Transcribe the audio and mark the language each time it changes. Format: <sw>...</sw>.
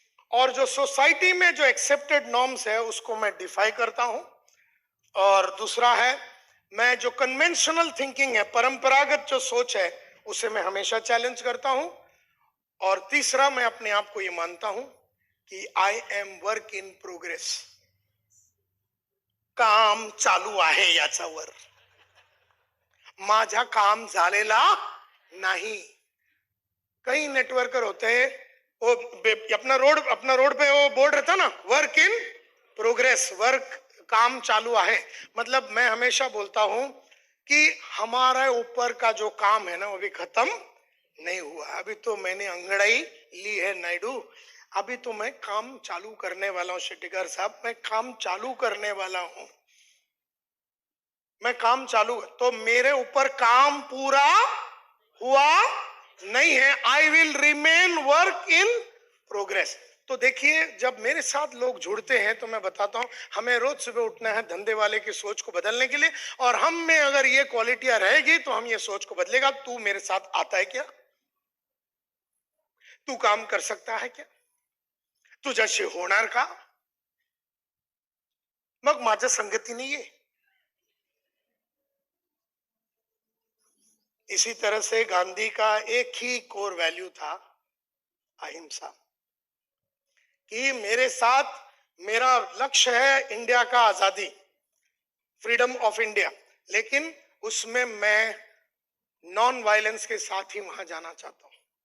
<hi>और जो सोसाइटी में जो एक्सेप्टेड नॉर्म्स है उसको मैं डिफाई करता हूं. और दूसरा है, मैं जो कन्वेंशनल थिंकिंग है, परंपरागत जो सोच है, उसे मैं हमेशा चैलेंज करता हूं. और तीसरा, मैं अपने आप को ये मानता हूं कि</hi> <en>I am work in progress.</en> <mr>काम चालू आहे याच्यावर, माझा काम झालेला नहीं.</mr> <hi>कई नेटवर्कर होते हैं, वो अपना रोड पे वो बोर्ड रहता ना, वर्क इन प्रोग्रेस, वर्क, काम चालू है. मतलब मैं हमेशा बोलता हूं कि हमारे ऊपर का जो काम है ना वो भी खत्म नहीं हुआ. अभी तो मैंने अंगड़ाई ली है नायडू, अभी तो मैं काम चालू करने वाला हूं. शेट्टीकर साहब, मैं काम चालू करने वाला हूं, मैं काम चालू. तो मेरे ऊपर काम पूरा हुआ नहीं है.</hi> <en>I will remain work in progress.</en> <hi>तो देखिए, जब मेरे साथ लोग जुड़ते हैं तो मैं बताता हूं, हमें रोज सुबह उठना है धंधे वाले की सोच को बदलने के लिए, और हम में अगर ये क्वालिटियां रहेगी तो हम ये सोच को बदलेगा. तू मेरे साथ आता है क्या, तू काम कर सकता है क्या,</hi> <mr>तुझ्याशी होणार का, मग माझ्या संगतीने ये.</mr> <hi>इसी तरह से गांधी का एक ही कोर वैल्यू था, अहिंसा. कि मेरे साथ, मेरा लक्ष्य है इंडिया का आजादी,</hi> <en>freedom of India,</en> <hi>लेकिन उसमें मैं नॉन वायलेंस के साथ ही वहां जाना चाहता हूं.</hi>